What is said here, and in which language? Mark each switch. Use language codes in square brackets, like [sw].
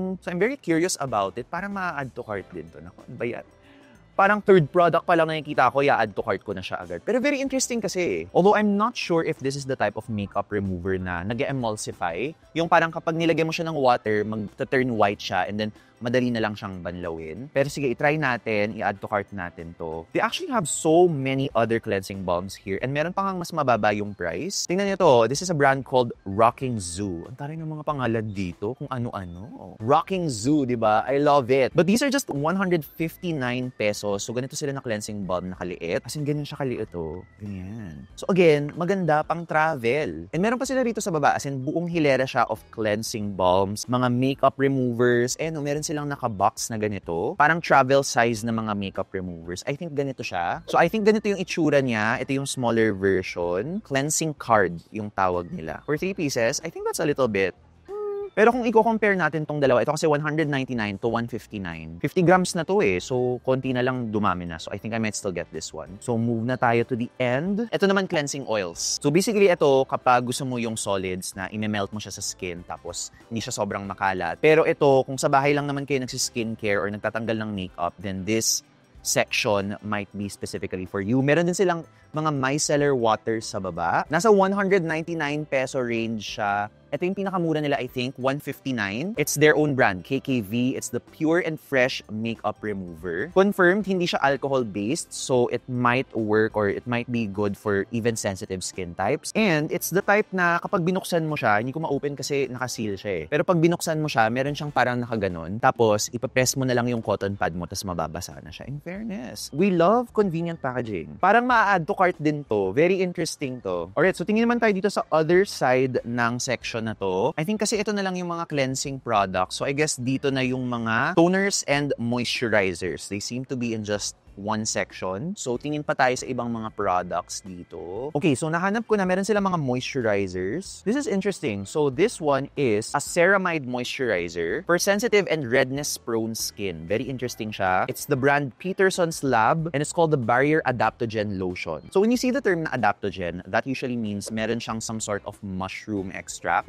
[en] So I'm very curious about it. [tl] Parang ma-add to cart din to. Naku, ano ba yan? Parang third product pa lang nakikita ko, i-add to cart ko na siya agad. Pero very interesting kasi. [en] Although I'm not sure if this is the type of makeup remover [tl] na nag-emulsify. Yung parang kapag nilagay mo siya ng water, mag-turn white siya and then madali na lang siyang banlawin. Pero sige, i-try natin, i-add to cart natin to. [en] They actually have so many other cleansing balms here and [tl] meron pa ngang mas mababa yung price. Tingnan niyo to, [en] this is a brand called Rocking Zoo. [tl] Ang taray ng mga pangalan dito, kung ano-ano. [en] Rocking Zoo, [tl] di ba? [en] I love it. But these are just 159 pesos. [tl] So ganito sila na cleansing balm na kaliit. As in, ganyan siya kaliit Ganyan. So again, maganda pang travel. And meron pa sila rito sa baba. As in, buong hilera siya of cleansing balms, mga makeup removers, meron silang naka-box na ganito. Parang travel size na mga makeup removers. I think ganito siya. So I think ganito yung itsura niya. Ito yung smaller version. Cleansing card yung tawag nila. [en] For 3 pieces, I think that's a little bit. [tl] Pero kung i-compare natin tong dalawa, ito kasi 199 to 159. 50 grams na to So, konti na lang dumami na. [en] So, I think I might still get this one. So, [tl] move na tayo [en] to the end. [tl] Ito naman, cleansing oils. So, basically, ito, kapag gusto mo yung solids na i-melt mo siya sa skin, tapos hindi siya sobrang makalat. Pero ito, kung sa bahay lang naman kayo nagsi-skincare or nagtatanggal ng makeup, then this [en] section might be specifically for you. [tl] Meron din silang mga micellar waters sa baba. Nasa 199 peso range siya. Ito yung pinakamura nila, [en] I think, 159. It's their own brand, KKV. It's the Pure and Fresh Makeup Remover. Confirmed, [tl] hindi siya alcohol-based, [en] so it might work or it might be good for even sensitive skin types. [tl] And it's the type na kapag binuksan mo siya, hindi ko ma-open kasi nakaseal siya eh. Pero pag binuksan mo siya, meron siyang parang nakaganon. Tapos, ipapress mo na lang yung cotton pad mo, tapos mababasa na siya. [en] In fairness, we love convenient packaging. [tl] Parang ma-add to cart din to. Very interesting to. Alright, so tingin naman tayo dito sa other side ng section na to. I think kasi ito na lang yung mga cleansing products. So I guess dito na yung mga toners and moisturizers. [en] They seem to be in just one section. [tl] So, tingin pa tayo sa ibang mga products dito. Okay, so nahanap ko na meron sila mga moisturizers. This is interesting. [en] So, this one is a ceramide moisturizer for sensitive and redness-prone skin. [tl] Very interesting siya. [en] It's the brand Peterson's Lab and it's called the Barrier Adaptogen Lotion. So, when you see the term na adaptogen, that usually means [tl] meron siyang [en] some sort of mushroom extract.